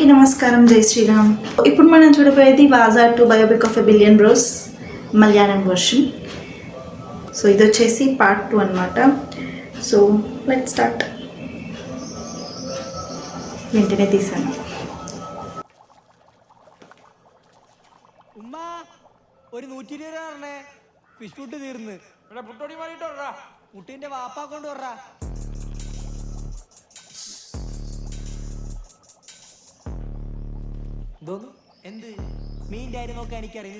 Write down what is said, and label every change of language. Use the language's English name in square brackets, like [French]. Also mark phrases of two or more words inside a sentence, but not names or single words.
[Telugu] అందరికీ నమస్కారం, జై శ్రీరామ్. ఇప్పుడు మనం చూడబోయేది వాజా టు బయోపిక్ ఆఫ్ ఎ బిలియన్ బ్రోస్ [English] Malayalam version. [Telugu] సో ఇది వచ్చేసి పార్ట్ 2 అనమాట. [English] So let's start. [Telugu] వెంటనే తీసాను. [Malayalam] ഉമ്മ ഒരു 120 രൂപ [English] fish food [Malayalam] തീർന്ന് പുട്ടോടി മാറിയിട്ട് വരാ കുട്ടീന്റെ വാപ്പാ കൊണ്ട് വരാ. എന്തോന്നു എന്ത് മീൻ്റെ കാര്യം നോക്കാൻ എനിക്കറിയാം.